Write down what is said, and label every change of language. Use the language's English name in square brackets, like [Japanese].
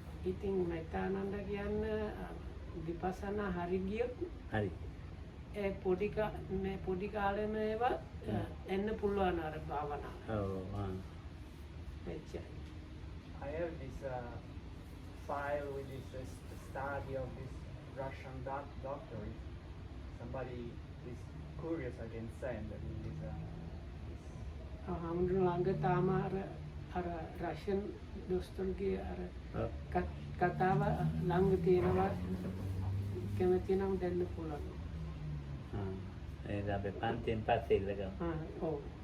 [Sinhala] ඉතින් මෙත්තානන්ද කියන්නේ විපස්සනා හරි ගියොත් හරි. ඒ පොඩි කාලේම ඒවා එන්න පුළුවන් අර භාවනා. එච්චරයි. [English] I have this file with this study of this Russian doctor. If somebody is curious, I can send this. [Sinhala] හමුදුන ළඟ තාම අර රෂන් දොස්තරගේ අර කතාව ළඟ තියෙනවා. කැමති නම් දෙන්න පුළුවන්. ඒක අපේ පන්තියෙන් පස්සේ ඉල්ලගමු. ඔව්.